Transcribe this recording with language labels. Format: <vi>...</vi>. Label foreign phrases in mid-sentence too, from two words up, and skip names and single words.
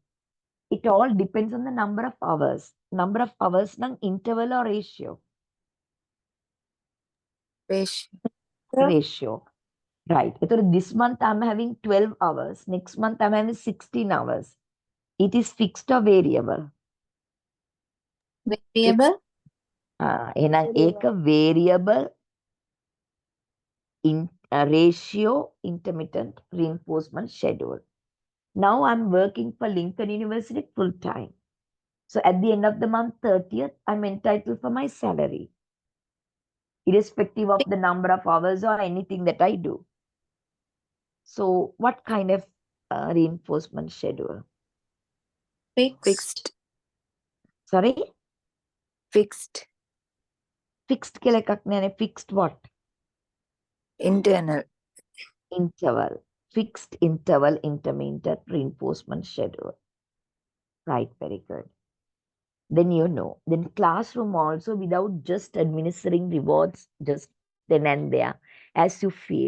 <en>It all depends on the number of hours. Number of hours, nang interval or ratio? Ratio. Ratio. Right. So this month I'm having 12 hours. Next month I'm having 16 hours. It is fixed or variable? variable.</en> <si>එහෙනම් ඒක</si> <en>variable in ratio intermittent reinforcement schedule. Now I'm working for Lincoln University full time. So at the end of the month 30th, I'm entitled for my salary, irrespective of the number of hours or anything that I do. So what kind of reinforcement schedule? Fixed. Sorry? Fixed.</en> <si>Fixed කියලා එකක් නෑනේ.</si> <en>Fixed what? Internal. Interval. Fixed interval intermittent reinforcement schedule. Right, very good. Then you know. Then classroom also, without just administering rewards just then and there as you feel.</en>